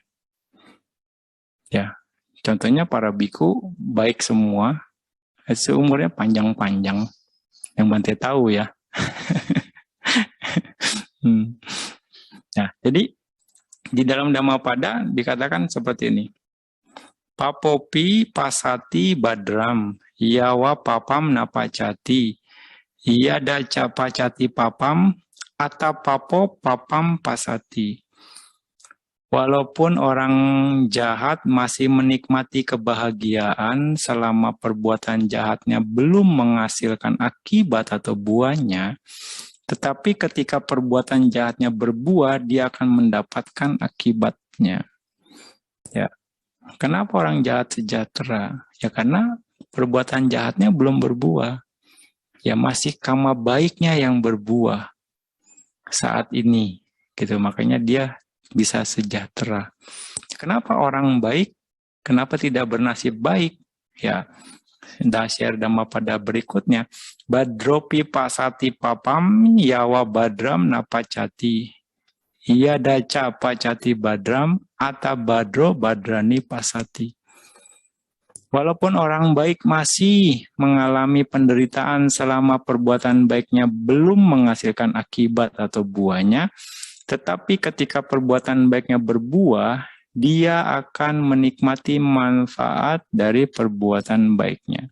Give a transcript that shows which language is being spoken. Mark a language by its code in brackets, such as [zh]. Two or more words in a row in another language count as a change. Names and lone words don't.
[id] Ya, contohnya para biku baik semua, seumurnya panjang-panjang. Yang Bante tahu ya. Nah, jadi di dalam Dhammapada dikatakan seperti ini. [pi] Papopi pasati badram, yawa papam napacati, yada capacati papam, atapapo papam pasati. [id] Walaupun orang jahat masih menikmati kebahagiaan selama perbuatan jahatnya belum menghasilkan akibat atau buahnya, tetapi ketika perbuatan jahatnya berbuah, dia akan mendapatkan akibatnya. Ya. Kenapa orang jahat sejahtera? Ya karena perbuatan jahatnya belum berbuah. Ya masih kama baiknya yang berbuah saat ini. Gitu. Makanya dia bisa sejahtera. Kenapa orang baik? Kenapa tidak bernasib baik? Ya, Dasyar Dhammapada berikutnya. [pi] Badropi pasati papam yawa badram napacati. Iya daca pacati badram ata badro badrani pasati. [id] Walaupun orang baik masih mengalami penderitaan selama perbuatan baiknya belum menghasilkan akibat atau buahnya, tetapi ketika perbuatan baiknya berbuah, dia akan menikmati manfaat dari perbuatan baiknya.